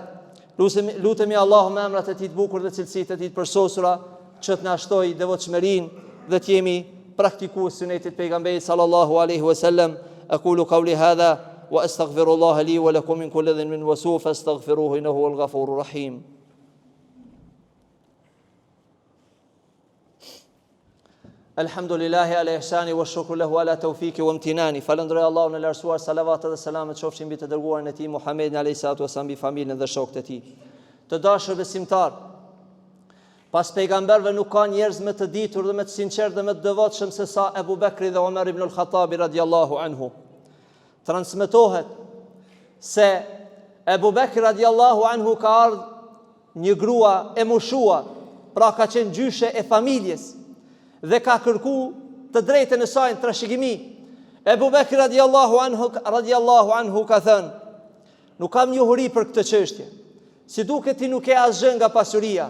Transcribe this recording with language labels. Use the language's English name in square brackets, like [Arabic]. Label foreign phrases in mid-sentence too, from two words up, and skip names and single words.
[Albanian] Lutemi Allahu me emrat e tij të bukur dhe cilësitë e tij të përsosura që të na shtoj devotshmërinë dhe të jemi praktikues sunetit pejgamberit [Arabic] صلى الله عليه وسلم. أقول قولي هذا وأستغفر الله لي ولكم من كل ذنب وسوء فاستغفروه إنه هو الغفور الرحيم. الحمد لله على إحسانه والشكر له على توفيقه وامتنانه. [Albanian] Falënderoj Allahun e lartësuar, salavat dhe selamet qofshin mbi të dërguarin e tij Muhammedin [Arabic] عليه الصلاة والسلام, [Albanian] mbi familjen dhe shokët e tij. Të dashur besimtar, pas pejgamberëve nuk ka njerëz më të ditur dhe më të sinqertë dhe më të devotshëm se sa Abu Bekri dhe Omer ibn al-Khattabi [Arabic] رضي الله عنه. [Albanian] Transmetohet se Abu Bekri [Arabic] رضي الله عنه [Albanian] ka ardhur një grua e mushuar, pra ka qenë gjyshe e familjes, dhe ka kërku të drejtën e saj në trashëgimi. Abu Bekri [Arabic] رضي الله عنه [Albanian] ka thënë: nuk kam njohuri për këtë çështje, si duket ti nuk e asgjë nga pasuria.